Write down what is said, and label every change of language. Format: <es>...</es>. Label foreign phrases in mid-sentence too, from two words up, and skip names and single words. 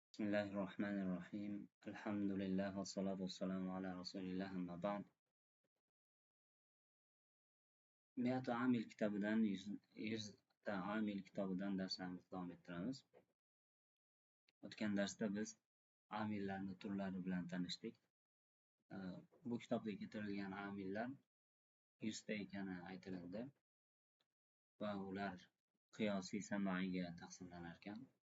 <ar>بسم الله الرحمن الرحيم الحمد لله والصلاة والسلام على رسول الله أما بعد</ar> <uz>100 amil kitobidan 100 amil kitobidan darslarimizni davom ettiramiz. O'tgan darsda biz amillarni turlari bilan tanishdik. Bu kitobda keltirilgan amillar 100 ta ekani aytiladi va ular qiyosiy samoiyga taqsimlanar ekan.</uz>